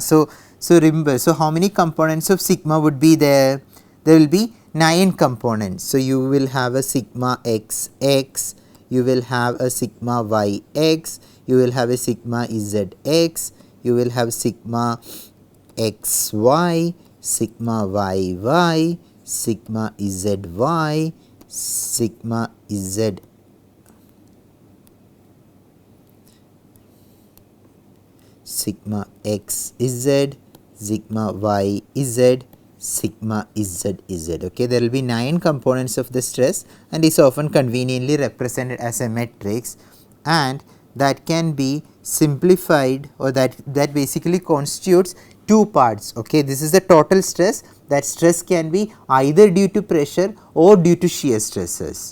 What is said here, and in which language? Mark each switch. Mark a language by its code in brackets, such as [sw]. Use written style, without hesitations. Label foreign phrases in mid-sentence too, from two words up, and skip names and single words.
[en] So, remember, so how many components of sigma would be there? There will be 9 components. So, you will have a sigma x x, you will have a sigma y x, you will have a sigma z x, you will have sigma x y, sigma y y, sigma z y, sigma z sigma x z, sigma y z, sigma z z. Okay, there will be 9 components of the stress and is often conveniently represented as a matrix, and that can be simplified, or that basically constitutes 2 parts. Okay, this is the total stress. That stress can be either due to pressure or due to shear stresses.